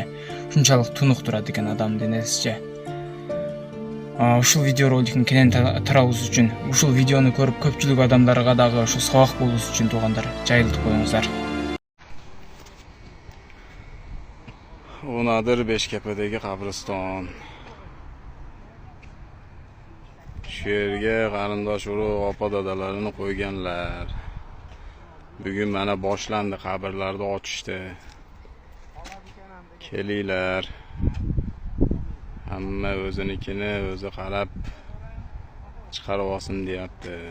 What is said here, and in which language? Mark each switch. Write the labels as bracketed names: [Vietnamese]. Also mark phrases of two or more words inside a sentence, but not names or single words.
[Kyrgyz] Ушунчалык тунук турат экен адам денесичи. Ушул видео роликтин кенен таралуусу үчүн, ушул видеону көрүп көпчүлүк адамдарга дагы ушу сабак болуусу үчүн туугандар жайылтып коюңуздар. Унадыр Бешкепедеги кабырстан. [Uzbek] Şu yerge qarindosh urug' opa dadalarini qo'yganlar. Bugun mana boshlandi, qabrlarni ochishdi. Kelinglar. Hamma o'zinikini o'zi qarab chiqarib olsin deyapti.